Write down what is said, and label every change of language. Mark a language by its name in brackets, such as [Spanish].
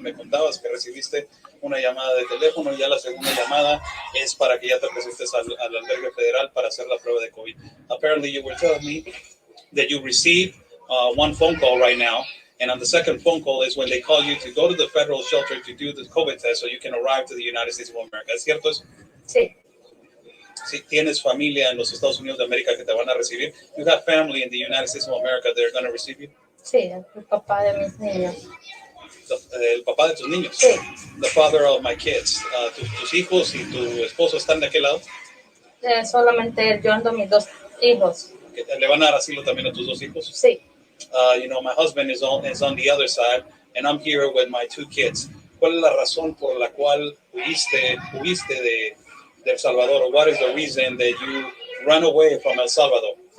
[Spanish] Me contabas que recibiste una llamada de teléfono y ya la segunda llamada es para que ya te presentes al albergue federal para hacer la prueba de COVID. [English] Apparently, you were telling me that you received one phone call right now. And on the second phone call is when they call you to go to the federal shelter to do the COVID test so you can arrive to the United States of America. [Spanish] ¿Es cierto eso? Sí. Si tienes familia en los Estados Unidos de América que te van a recibir, [English] you have family in the United States of America that are going to receive you? [Spanish] Sí, el papá de mis niños. El papá de tus niños? Sí. [English] The father of my kids. [Spanish] Tus hijos y tu esposo están de aquel lado? Solamente yo ando mis 2 hijos. ¿Le van a dar asilo también a tus 2 hijos? Sí. [English] My husband is on the other side, and I'm here with my 2 kids. [Spanish] ¿Cuál es la razón por la cual huiste de El Salvador? [English] Or what is the reason that you ran away from El Salvador?